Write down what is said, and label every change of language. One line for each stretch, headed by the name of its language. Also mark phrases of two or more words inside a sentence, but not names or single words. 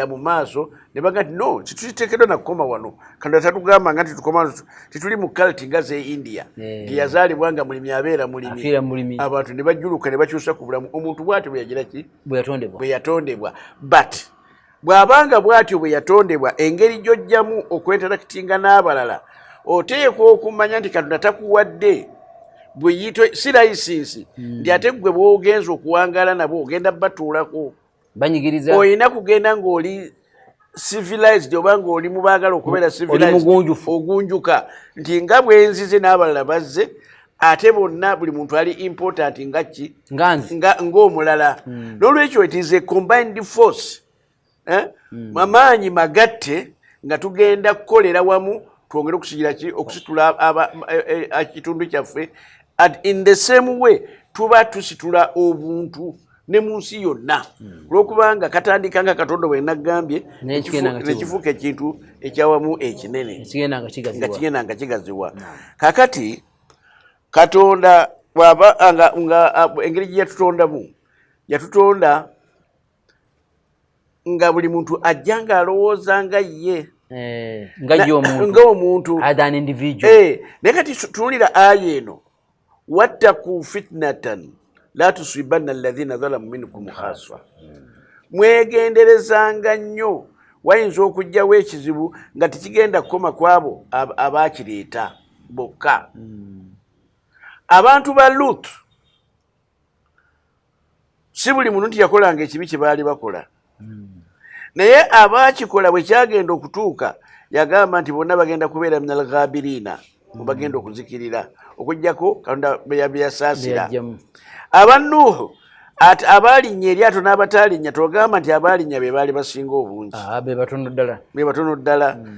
Ganda: mu maaso ne baga nti no tituliteekeddwa nakukoma wano kanda tatugamba nga titukoma tituli mu kaliti nga ze India ngeyazaalibwa nga mulimi abeera mulimi abantu ne bajjuluka ne bakyusa ku bulamu omuntu bw'atyo bwe yagira ki bwe yatondebwa but bw'abanga bw'atyo bwe yatondebwa engeri gy'ojjamu okwetarakitinga n'abalala oteekwa okumanya nti Katonda takuwadde bweyitwe si layisinsi nti ate gwe bw'ogenza okuwangaala nabo ogenda batuulako banyigiriza olina kugenda ng'oli civilized obanga oli mubagala okubeera civilized ogunjuka nti nga bwenzize n'abalala bazze ate bonna buli muntu ali important ng'omulala n'olwekyo
English: it is a combined force
Ganda: amaanyi magatte nga tugenda kukolera wamu twongere okusigira ki okusitula kitundu kyaffe
English: in the same way
Ganda: tuba tusitula obuntu ne mu nsi yonna olwokubanga katandika nga Katonda bwe nagambye nekifuuka ekintu ekyawamu ekinene nga kigenda nga kigazibwa kakati Katonda nga engeri gye yatutonda nga buli muntu ajja ng'alowooza nga ye ng'omuntu naye kati tunuulira aya eno
Arabic: واتقوا فتنة لا تصيبن الذين ظلموا منكم خاصة
Ganda: mwegenderezanga nnyo wayinza okujjawo ekizibu nga tekigenda kukoma kwabo abaakireeta bokka abantu ba Lut si buli muntu nti yakolanga ekibi kye baali bakola naye abaakikola bwe kyagenda okutuuka yagamba nti bonna bagenda kubeera
Arabic: من الغابرين
Ganda: bagenda okuzikirira okujjako Katonda beyasaasira abannuhu ati abaalinnya eryato n'abataalinya togamba nti abaalinnya be baali basinga obungi be batono ddala